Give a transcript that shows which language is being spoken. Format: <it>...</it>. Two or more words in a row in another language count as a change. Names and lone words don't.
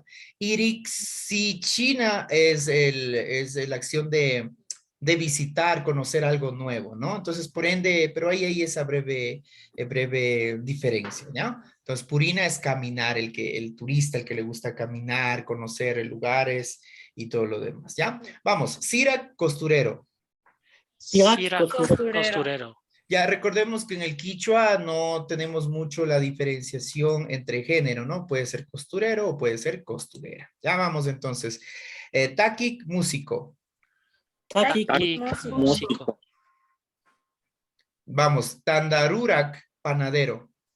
<es>Irixichina es la acción de visitar, conocer algo nuevo, ¿no? Entonces, por ende, pero ahí hay esa breve diferencia, ¿no? Entonces, Purina es caminar, el turista, el que le gusta caminar, conocer lugares y todo lo demás, ¿ya? Vamos, Sirak, costurero. Sirak Costurero. costurero. Ya recordemos que en el quichua no tenemos mucho la diferenciación entre género, ¿no? Puede ser costurero o puede ser costurera. Ya vamos entonces. Takik, músico. Takik Takik músico. Vamos, Tandarurak, panadero.</es>